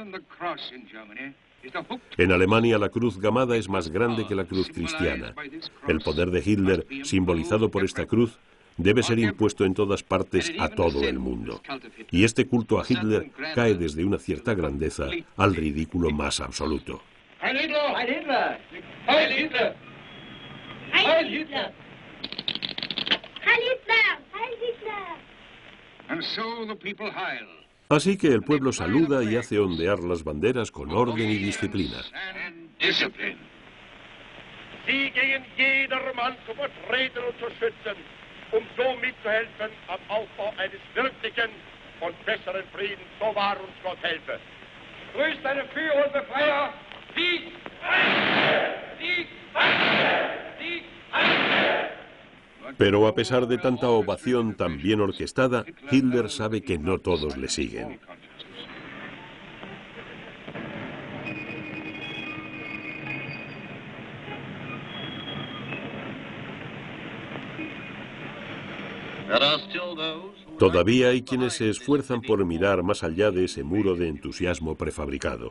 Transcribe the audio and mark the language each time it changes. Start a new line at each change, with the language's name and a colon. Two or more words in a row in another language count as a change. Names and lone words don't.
Spanish: En Alemania la cruz gamada es más grande que la cruz cristiana. El poder de Hitler, simbolizado por esta cruz, debe ser impuesto en todas partes a todo el mundo. Y este culto a Hitler cae desde una cierta grandeza al ridículo más absoluto.
German: Heil Hitler! Heil Hitler! Heil Hitler! Heil Hitler! Heil Hitler! Heil Hitler!
English: And so the people heil.
Spanish: Así que el pueblo saluda y hace ondear las banderas con orden y disciplina.
German: Sie gegen jedermann zu vertreten und zu schützen, so mitzuhelfen am Aufbau eines wirklichen und besseren Friedens. So wahr uns Gott helfe. Grüßt deine Führer und Befreier, Sieg! Sieg! Sieg!
Spanish: Pero a pesar de tanta ovación tan bien orquestada, Hitler sabe que no todos le siguen. Todavía hay quienes se esfuerzan por mirar más allá de ese muro de entusiasmo prefabricado.